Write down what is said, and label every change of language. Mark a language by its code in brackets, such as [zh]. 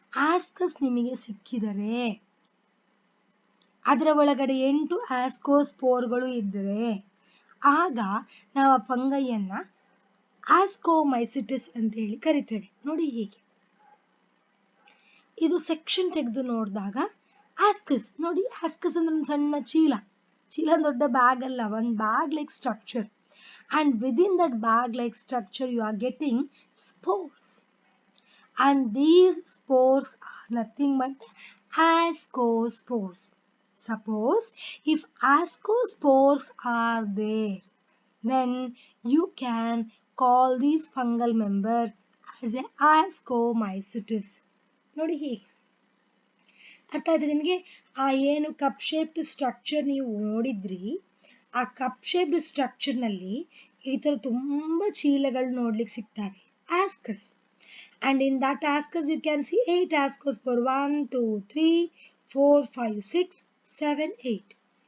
[kn] Ascus ನಿಮಗೆ ಸಿಕ್ಕಿದರೆ, ಅದರ ಒಳಗಡೆ 8 ಆಸ್ಕೋಸ್ಪೋರ್ಗಳು ಇದ್ದರೆ, ಆಗ ನಾವು ಆ ಫಂಗೈಯನ್ನ ಆಸ್ಕೋಮೈಸಿಟಿಸ್ ಅಂತ ಹೇಳಿ ಕರಿತೇವೆ. ನೋಡಿ ಹೀಗೆ ಇದು ಸೆಕ್ಷನ್ ತೆಗೆದು ನೋಡಿದಾಗ ಆಸ್ಕಸ್ ನೋಡಿ. ಆಸ್ಕಸ್ ಅಂದ್ರೆ ಒಂದು ಸಣ್ಣ ಚೀಲ, ದೊಡ್ಡ ಬ್ಯಾಗ್ ಅಲ್ಲ, ಒಂದು bag like structure. [en] And within that bag like structure you are getting spores, and these spores are nothing but ascospores. Suppose if ascospores are there, then you can call this fungal member as a ascomycetes. [kn] ನೋಡಿ ಹೀಗೆ ಅರ್ಥ ಆಯ್ತು ನಿಮಗೆ? ಆ ಏನು cup shaped structure ನೀವು ನೋಡಿದ್ರಿ, ಆ ಕಪ್ ಶೇಪ್ಡ್ ಸ್ಟ್ರಕ್ಚರ್ನಲ್ಲಿ ಈ ಥರ ತುಂಬ ಚೀಲಗಳು ನೋಡ್ಲಿಕ್ಕೆ ಸಿಗ್ತವೆ, ascus. [en] And in that ascus you can see 8 ascospore. 1 2 3 4 5 6 7 8.